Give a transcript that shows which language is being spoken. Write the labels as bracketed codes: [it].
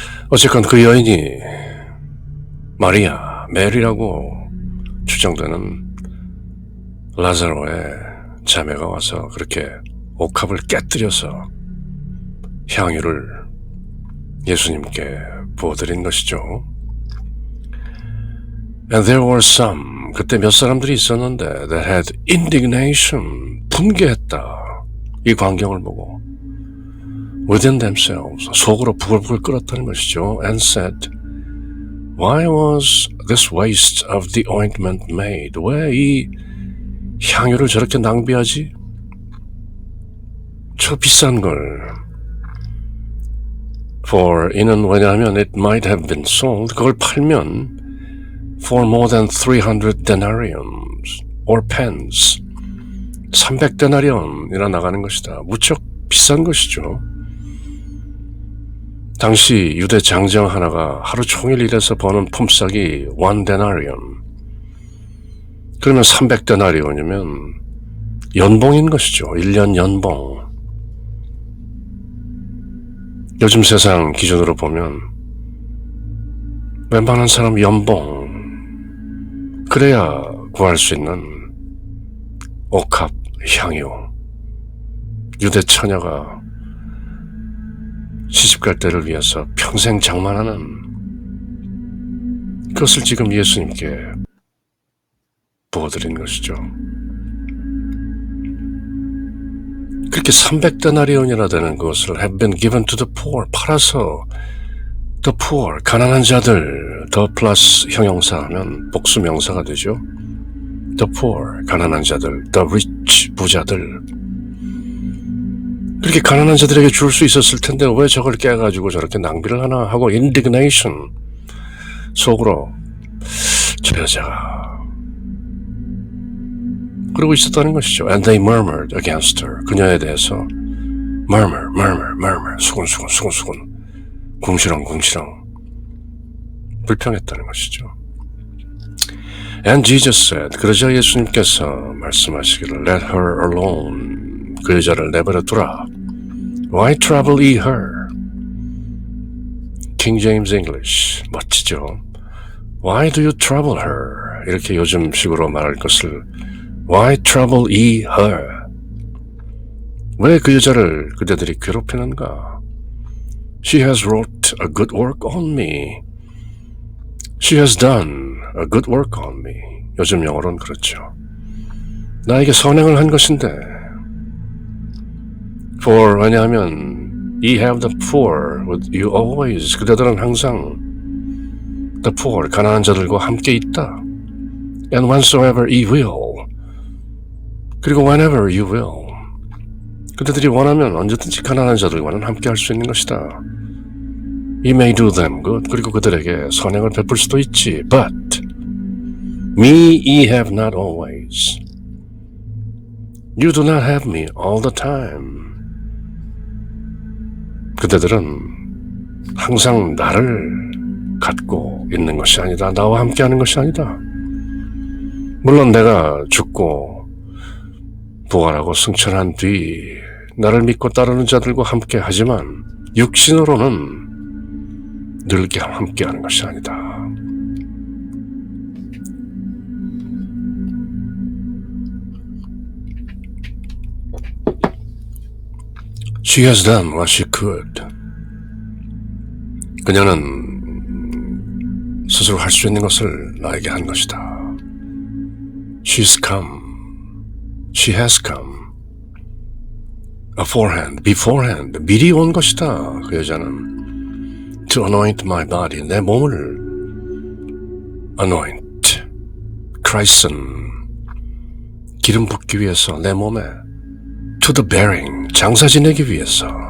[ko] 어쨌건 그 여인이 마리아, 메리라고 추정되는 라자로의 자매가 와서 그렇게 옥합을 깨뜨려서 향유를 예수님께 부어드린 것이죠. [en] And there were some, [ko] 그때 몇 사람들이 있었는데 [en] that had indignation, 분개했다. [ko] 이 광경을 보고 [en] within themselves, [ko] 속으로 부글부글 끓었다는 것이죠. [en] And said, Why was this waste of the ointment made? [ko] 왜 이 향유를 저렇게 낭비하지? 저 비싼 걸. For 이는 왜냐하면 it might have been sold, 그걸 팔면 for more than 300 denariums or pence 300데나리온이나 나가는 것이다. 무척 비싼 것이죠. 당시 유대 장정 하나가 하루 종일 일해서 버는 품삯이 1 데나리온. 그러면 300데나리온이면 연봉인 것이죠. 1년 연봉. 요즘 세상 기준으로 보면 웬만한 사람 연봉 그래야 구할 수 있는 옥합 향유. 유대 처녀가 시집갈 때를 위해서 평생 장만하는 그것을 지금 예수님께 부어드린 것이죠. 그렇게 300데나리온이나 되는 것을 [en] have been given to the poor, [ko] 팔아서 the poor, 가난한 자들, the 플러스 형용사하면 복수명사가 되죠. the poor, 가난한 자들, the rich, 부자들. 그렇게 가난한 자들에게 줄 수 있었을 텐데 왜 저걸 깨가지고 저렇게 낭비를 하나 하고 indignation, 속으로 저 여자가 그러고 있었다는 것이죠. [en] And they murmured against her, [ko] 그녀에 대해서 murmur, 수군, 궁시렁 불평했다는 것이죠. [en] And Jesus said, [ko] 그러자 예수님께서 말씀하시기를 [en] let her alone, [ko] 그 여자를 내버려 두라. [en] Why trouble ye her? [ko] King James English, 멋지죠. [en] Why do you trouble her? [ko] 이렇게 요즘식으로 말할 것을 [en] Why trouble ye her? [ko] 왜 그 여자를 그대들이 괴롭히는가? [en] She has wrought a good work on me. She has done a good work on me. [ko] 요즘 영어로는 그렇죠. 나에게 선행을 한 것인데. [en] For 왜냐하면 ye have the poor with you always. [ko] 그대들은 항상 the poor, 가난한 자들과 함께 있다. [en] And whensoever ye will. 그리고 whenever you will. [ko] 그대들이 원하면 언제든지 가난한 자들과는 함께 할 수 있는 것이다. [en] You may do them good. [ko] 그리고 그들에게 선행을 베풀 수도 있지. [en] But me ye have not always. You do not have me all the time. [ko] 그대들은 항상 나를 갖고 있는 것이 아니다. 나와 함께하는 것이 아니다. 물론 내가 죽고 부활하고 승천한 뒤 나를 믿고 따르는 자들과 함께 하지만 육신으로는 늘 함께하는 것이 아니다. [en] She has done what she could. [ko] 그녀는 스스로 할 수 있는 것을 나에게 한 것이다. [en] She's come. She has come. [ko] beforehand, 미리 온 것이다. 그 여자는 [en] to anoint my body, [ko] 내 몸을 anoint, Christ은 기름 붓기 위해서 내 몸에 [en] to the bearing, [ko] 장사 지내기 위해서.